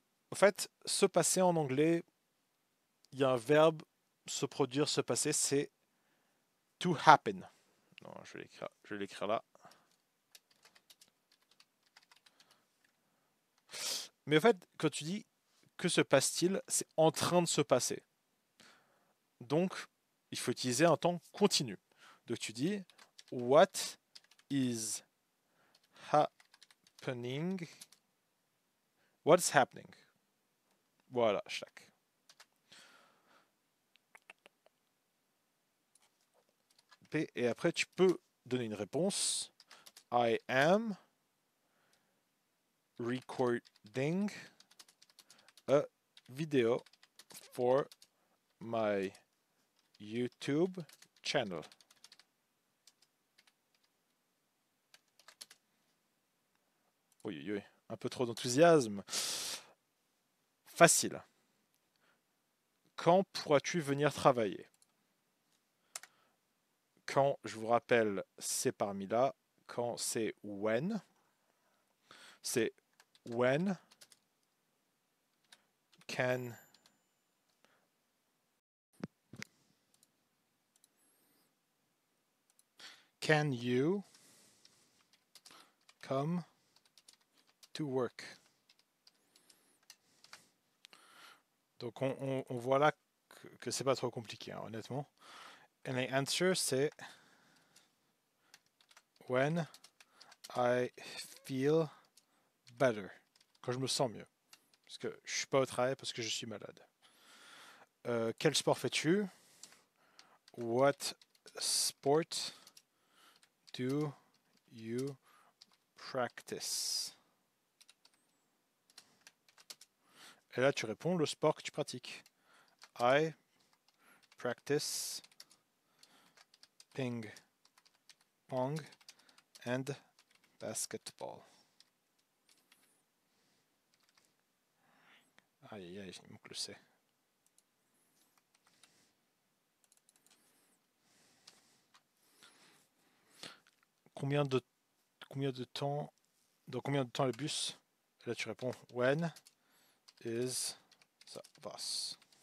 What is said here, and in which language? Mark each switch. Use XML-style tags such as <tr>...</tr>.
<fr>En fait, se passer en anglais, il y a un verbe se produire, se passer, c'est to happen. Non, je vais l'écrire là. Mais en fait, quand tu dis que se passe-t-il, c'est en train de se passer. Donc, il faut utiliser un temps continu. Donc tu dis</fr> <en>what is happening? What's happening?</en> <fr>Voilà, chaque. Et après, tu peux donner une réponse.</fr> <en>I am recording a video for my YouTube channel.</en> <fr>Oui, oui, oui. Un peu trop d'enthousiasme. Facile. Quand pourras-tu venir travailler? Quand, je vous rappelle, c'est parmi là. Quand c'est</fr> <en>when.</en> <fr>C'est</fr> <en>when can you come to work?</en> <fr>Donc on voit là que c'est pas trop compliqué, hein, honnêtement.</fr> <en>And the answer</en> <fr>c'est</fr> <en>when I feel better.</en> <fr>Quand je me sens mieux. Parce que je suis pas au travail parce que je suis malade. Quel sport fais-tu?</fr> <en>What sport do you practice?</en> <fr>Et là, tu réponds le sport que tu pratiques.</fr> <en>I practice ping pong and basketball.</en> <fr>Aïe aïe aïe, il manque le C. Combien de temps, dans combien de temps le bus? Et là, tu réponds</fr> <en>when is the bus?</en>